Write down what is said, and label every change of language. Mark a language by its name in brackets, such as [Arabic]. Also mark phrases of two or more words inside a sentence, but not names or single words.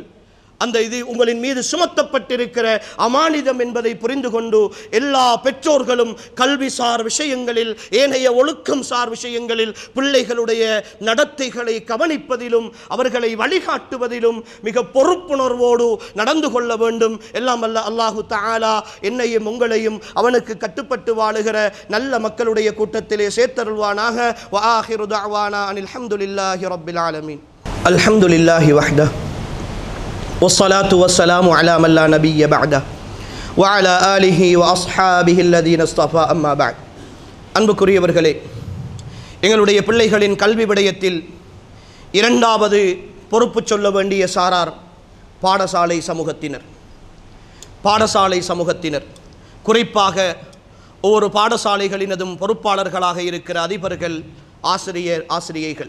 [Tamil] அந்த இது உங்களின் மீது சுமத்தப்பட்டிருக்கிற அமானிதம் என்பதை புரிந்து கொண்டு எல்லா பெற்றோர்களும் கல்வி சார் விஷயங்களில், ஏனைய ஒழுக்கம் சார் விஷயங்களில் பிள்ளைகளுடைய நடத்தைகளை கவனிப்பதிலும் அவர்களை வழிகாட்டுவதிலும் மிக பொறுப்புணர்வோடு நடந்து கொள்ள வேண்டும். எல்லாம் அல்ல அல்லாஹு தஆலா என்னையும் உங்களையும் அவனுக்கு கட்டுப்பட்டு வாழுகிற நல்ல மக்களுடைய கூட்டத்திலே சேர்த்தருள்வானாக. [Arabic] وآخر دعوانا أن الحمد لله رب العالمين. الحمد لله وحده والصلاة والسلام على من لا نبي بعده وعلى آله وأصحابه الذين اصطفى أما بعد. [Tamil] அன்புக்குரியவர்களே, எங்களுடைய பிள்ளைகளின் கல்வி விடயத்தில் இரண்டாவது பொறுப்பு சொல்ல வேண்டிய சாரார் பாடசாலை சமூகத்தினர். குறிப்பாக ஒவ்வொரு பாடசாலைகளினதும் பொறுப்பாளர்களாக இருக்கிற அதிபர்கள், ஆசிரியைகள்.